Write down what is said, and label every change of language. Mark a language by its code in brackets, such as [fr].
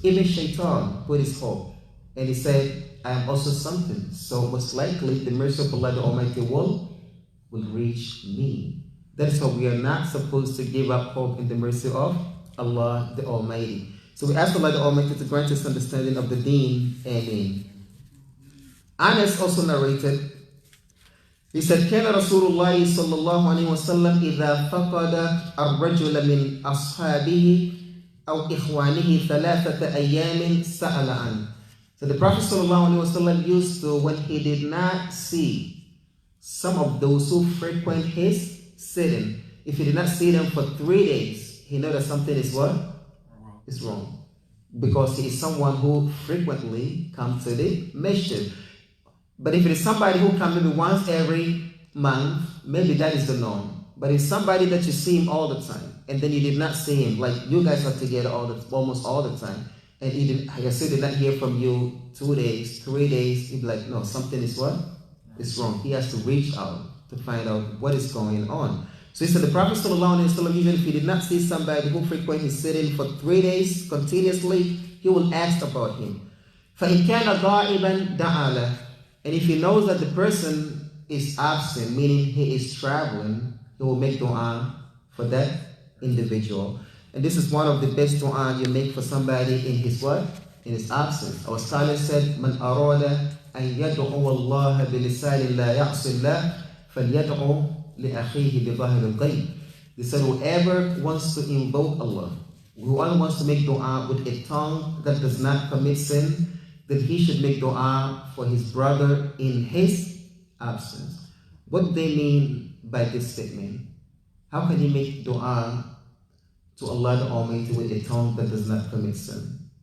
[en] Even Shaitan put his hope. And he said, I am also something. So most likely the mercy of Allah the Almighty will reach me. That is why we are not supposed to give up hope in the mercy of Allah the Almighty. So we ask Allah the Almighty to grant us understanding of the deen. Amen. Anas also narrated, he said, [ar] كان رسول الله صلى الله عليه وسلم إذا فقد الرجل من أصحابه أو إخوانه ثلاثة أيام سأل عنه. [en] So the Prophet ﷺ used to, when he did not see some of those who frequent his sitting, if he did not see them for 3 days, he know that something is what? Is wrong. Because he is someone who frequently comes to the masjid. But if it is somebody who comes maybe once every month, maybe that is the norm. But if somebody that you see him all the time, and then you did not see him, like you guys are together almost all the time, and he did, like I said, did not hear from you 2 days, 3 days, he'd be like, no, something is what? It's wrong. He has to reach out to find out what is going on. So he said the Prophet ﷺ, even if he did not see somebody who frequently his sitting for 3 days continuously, he will ask about him. [ar] فَإِنْ كَانَ غَائِبًا دَعَى. [en] And if he knows that the person is absent, meaning he is traveling, he will make dua for that individual. And this is one of the best dua you make for somebody in his what? In his absence. Our scholar said, [ar] مَنْ أَرَادَ أَنْ يَدْعُوَ اللَّهَ بِلِسَانٍ لَا يَعْصِ اللَّهِ فَلْيَدْعُوَ لِأَخِيهِ بِظَاهِرِ الْغَيْبِ. [en] They said, whoever wants to invoke Allah, whoever wants to make dua with a tongue that does not commit sin, that he should make dua for his brother in his absence. What do they mean by this statement? How can he make dua to Allah the Almighty with a tongue that does not commit sin?